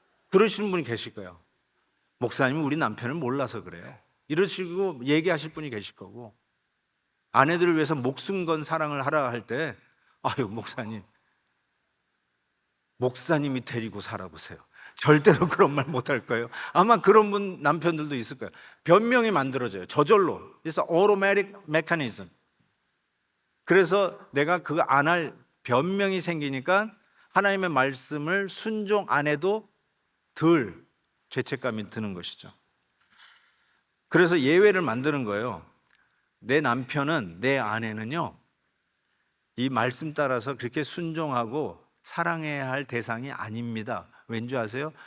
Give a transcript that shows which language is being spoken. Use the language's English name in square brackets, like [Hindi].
[Korean] 그러시는 분이 계실 거예요. 목사님은 우리 남편을 몰라서 그래요, 이러시고 얘기하실 분이 계실 거고, 아내들을 위해서 목숨 건 사랑을 하라 할 때 아유 목사님이 데리고 살아보세요, 절대로 그런 말 못할 거예요. 아마 그런 분 남편들도 있을 거예요. 변명이 만들어져요, 저절로. [English] It's automatic mechanism. [Korean] 그래서 내가 그거 안 할 변명이 생기니까 하나님의 말씀을 순종 안 해도 덜 죄책감이 드는 것이죠. 그래서 예외를 만드는 거예요. 내 남편은, 내 아내는요, 이 말씀 따라서 그렇게 순종하고 사랑해야 할 대상이 아닙니다. 왠지 아세요?